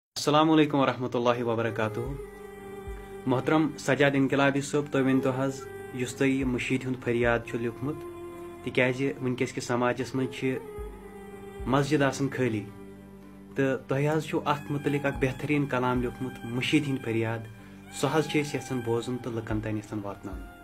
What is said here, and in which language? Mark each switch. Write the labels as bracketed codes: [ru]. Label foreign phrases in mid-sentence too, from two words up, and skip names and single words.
[ar] السلام علیکم ورحمۃ اللہ وبرکاتہ [ks] محترم سجاد انقلابی صٲب تُہۍ ؤنۍتو حظ یُس تۄہہِ یہِ مٔشیٖد ہُنٛد فریاد چھُ لیوٗکھمُت تِکیازِ وٕنکیٚس کِس سماجس منٛز چھِ مسجد آسان خٲلی تہٕ تۄہہِ حظ چھُو اَتھ متعلق اکھ بہتریٖن کلام لیوٗکھمُت مٔشیٖد ہٕنٛدۍ فریاد سُہ حظ چھِ أسۍ یژھان بوزُن تہٕ لُکن تام یژھان واتناوُن.